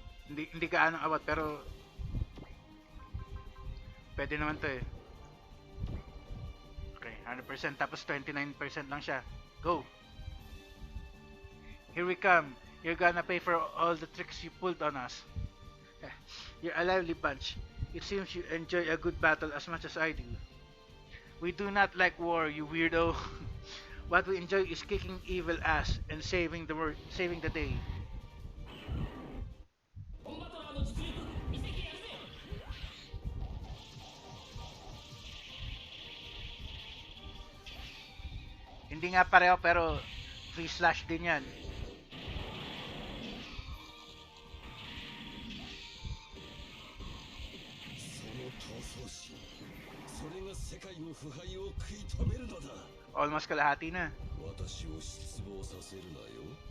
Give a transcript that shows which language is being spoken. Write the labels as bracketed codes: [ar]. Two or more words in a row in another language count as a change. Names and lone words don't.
[tl] Hindi gaano abot pero pwede naman to eh. Okay, 100% tapos 29% lang siya. Go. [en] Here we come. You're gonna pay for all the tricks you pulled on us. You're a lively bunch. It seems you enjoy a good battle as much as I do. We do not like war, you weirdo. What we enjoy is kicking evil ass and saving the day. [ja] コンバトラーの実力見せてやるぜ。 [tl] Hindi nga pareho pero [en] free slash [tl] din yan. [ja] その闘争心、それが世界の腐敗を食い止めるのだ。 [tl] Almost kalahati na. [ja] 私を失望させるなよ。